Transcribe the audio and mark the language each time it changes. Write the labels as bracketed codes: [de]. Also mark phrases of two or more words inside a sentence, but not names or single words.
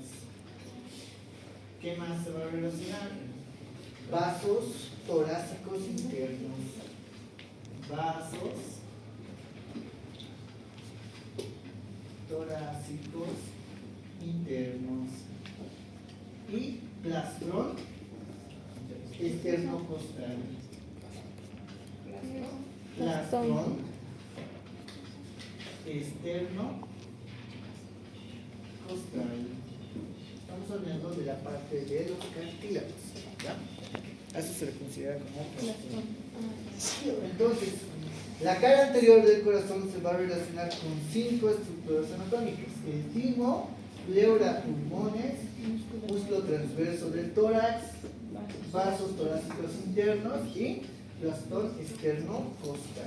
[es] ¿Qué más se va a relacionar? Vasos torácicos internos. Vasos torácicos internos. Y plastrón externocostal. Plastrón externocostal. Estamos hablando de la parte de los cartílagos, ¿ya? Eso se le considera como plastrón. Entonces, la cara anterior del corazón se va a relacionar con 5 estructuras anatómicas: el timo, pleura, pulmones, músculo transverso del tórax, vasos torácicos internos y plastrón externocostal.